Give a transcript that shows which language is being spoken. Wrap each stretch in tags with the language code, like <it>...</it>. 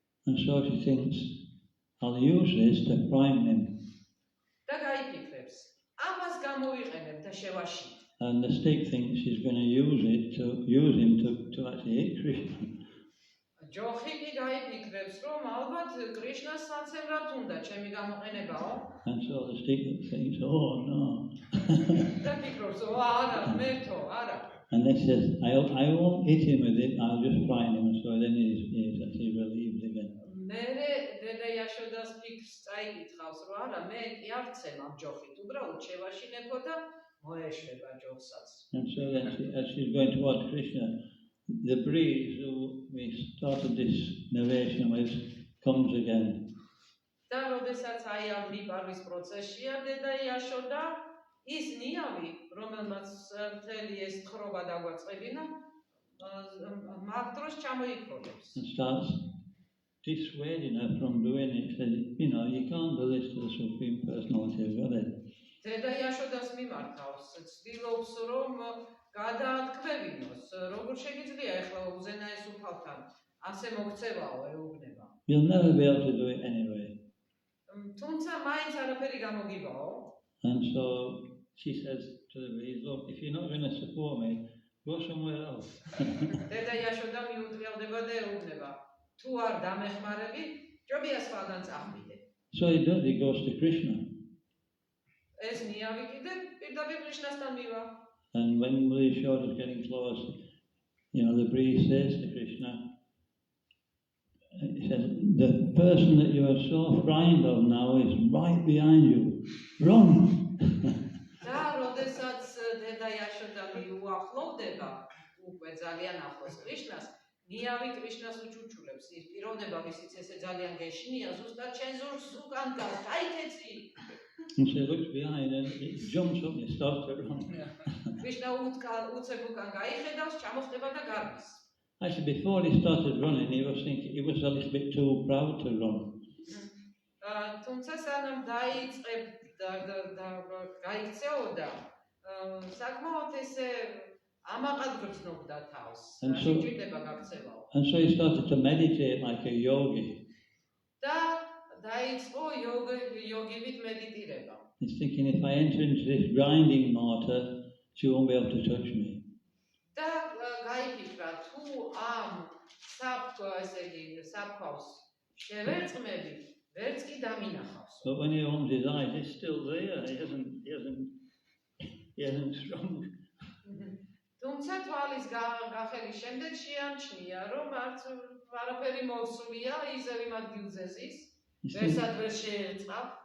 <en>And so she thinks, I'll use this to prime him.</en> <ka>და გაიფიქრებს, ამას გამოვიყენებ და შევაში.</ka> <en>And the stick thinks she's going to use him to actually hit Krishna.</en> <ka>ჯოხი კი გაიფიქრებს, რომ ალბათ კრიშნას საცემრად უნდა ჩემი გამოყენებაო.</ka> <en>And so the stick thinks, oh no.</en> <ka>და ფიქრობს, არა, მერთო, არა.</ka> <en>And then she says, I won't hit him with it, I'll just prime him. So then he's actually relieved again.</en> <ka>მერე დედა იაშოდას ფიქრს წაიკითხავს, რომ არა, მე კი არ ვცემ ამ ჯოხით, უბრალოდ შევაშინებო და მოეშვება ჯოხსაც.</ka> <en>And so then as she's going towards Krishna, the breeze we started this narration with comes again.</en> <ka>და როდესაც აი ამ მიპარვის პროცესშია დედა იაშოდა, ის ნიავი, რომელმაც მთელი ეს თხრობა დაგვაწყებინა, მაგ დროს ჩამოიქროლებს.</ka> <en>And starts dissuading her from doing it. Said, you know, you can't do this to the Supreme Personality of Godhead.</en> <ka>დედა იაშოდას მიმართავს, ცდილობს რომ გადაათქვევინოს, როგორ შეგიძლია ახლა უზენაეს უფალთან ასე მოქცევაო ეუბნება.</ka> <en>You'll never be able to do it anyway.</en> <ka>თუმცა მაინც არაფერი გამოგიბაო.</ka> <en>And so she says to the bees, look, if you're not going to support me, go somewhere else.</en> <ka>დედა იაშოდა მიუწევდება და ეუბნება. თუ არ დამეხმარები, ჯობია სხვაგან წახვიდე.</ka> <en>So he does, he goes to Krishna.</en> <ka>ეს ნიავი კიდე პირდაპირ კრიშნასთან მივა.</ka> <en>And when Mali Yashoda is getting close, the breeze says to Krishna, he says, the person that you are so frightened of now is right behind you. Run!</en> <ka>და როდესაც დედა იაშოდა მიუახლოვდება, უკვე ძალიან ახლოს კრიშნას, ნიავი კრიშნას უჩუჩულებს. ის პიროვნება, ვისიც ესე ძალიან გეშინია, ზუსტად შენ ზურგს უკან გას, გაიქეცი.</ka> <en>And she looks behind and he jumps up and he starts to run.</en> <ka>კრიშნა უცებ უკან გაიხედავს, ჩამოხდება და გარბის.</ka> <en>Actually, before he started running, he was thinking he was a little bit too proud to run.</en> <ka>თუმცა სანამ დაიწყებდა და გაიქცეოდა, საკმაოდ ესე ამაყად გრძნობდა თავს. შეჭირდება გაქცევაო.</ka> <en>And so he started to meditate like a yogi.</en> <ka>და დაიწყო იოგივით მედიტირება.</ka> <en>He's thinking, if I enter into this grinding mortar, she won't be able to touch me.</en> <ka>და გაიფიქრა, თუ ამ საფქვავს შევერწყმები, ვერც კი დამინახავს.</ka> <en>But when he opens his eyes, it's still there. He hasn't shrunk.</en> <ka>თუმცა თვალის გახელის შემდეგ შეამჩნია, რომ არაფერი მოსულია, ისევ იმ ადგილზე ზის, ვერსად ვერ შეერწყა.</ka>